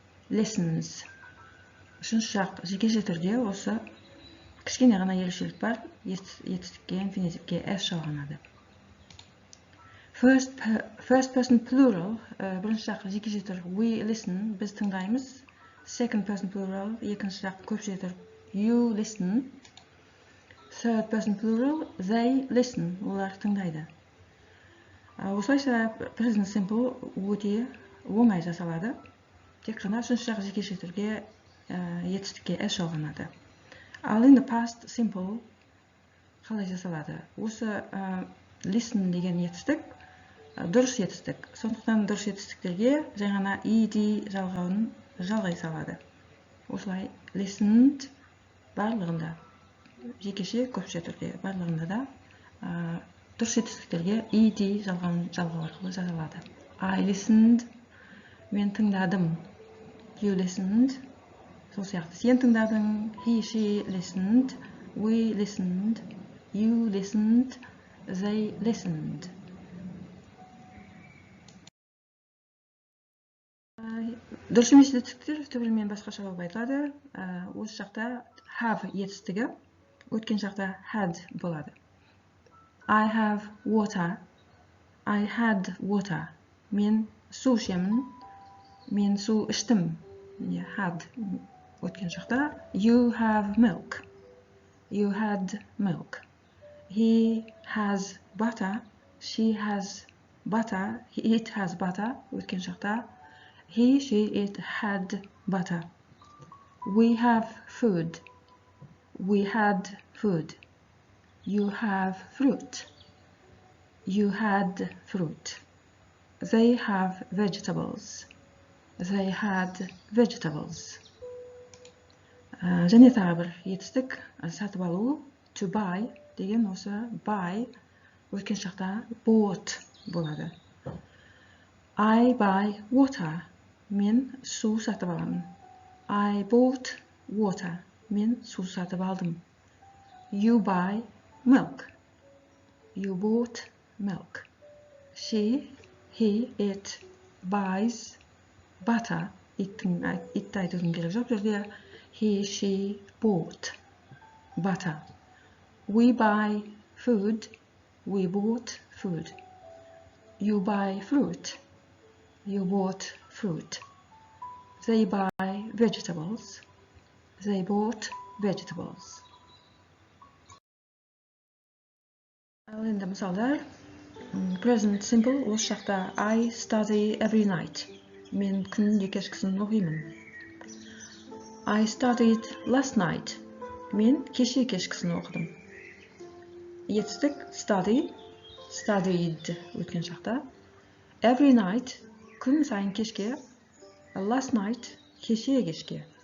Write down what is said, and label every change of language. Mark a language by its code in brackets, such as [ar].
[en] Listens. [kk] Үшінші жақ жекеше түрде осы кішкене ғана ерекшелік бар. Етістікке, инфинитивке s жалғанады. [en] First person plural, [kk] бірінші жақ жекеше түр [en] we listen, [kk] біз тыңдаймыз. [en] Second person plural, [kk] екінші жақ көпше түр [en] you listen. Third person plural, they listen, [kk] олар тыңдайды. Осылайша present simple өте оңай жасалады. Тек қана үшінші жақ жекеше түрге етістікке s жалғанады. [en] Ал in the past simple [kk] қалай жасалады? Осы listen деген етістік дұрыс етістік. Сондықтан дұрыс етістіктерге жай ғана ed жалғауын жалғай салады. Осылай listened барлығында жекеше көпше түрде барлығында да дұрыс етістіктерге ed жалғауын жалғау арқылы жасалады. [en] I listened, [kk] мен тыңдадым. [en] You listened, [kk] сол сияқты сен тыңдадың. [en] He, she listened, we listened, you listened, they listened. [kk] Дұрыс емес етістіктер түбірімен басқаша болып айтылады. Осы жақта have етістігі, өткен жақта had болады. [en] I have water, I had water. [kk] Мен су ішемін, мен су іштім. Had өткен жақта. [en] You have milk, you had milk. He has butter, she has butter, it has butter. [kk] Өткен жақта. [en] He, she, it had butter. We have food, we had food. You have fruit, you had fruit. They have vegetables, they had vegetables. [kk] Және тағы бір етістік сатып алу, to buy деген осы buy өткен шақта bought болады. [en] I buy water, [kk] мен су сатып аламын. [en] I bought water, [kk] мен су сатып алдым. [en] You buy milk, you bought milk. She, he, it buys butter. [kk] Итті айтудың керек жоқ жерде. [en] He, she bought butter. We buy food, we bought food. You buy fruit, you bought fruit. They buy vegetables, they bought vegetables. [kk] Ал енді мысалдар. [en] Present simple [kk] осы жақта [en] I study every night. [kk] Мен күнде кешкісін оқимын. [en] I studied last night. [kk] Мен кеше кешкісін оқыдым. Етістік study, studied өткен шақта. [en] Every night [kk] күн сайын кешке. [en] Last night [kk] кеше кешке.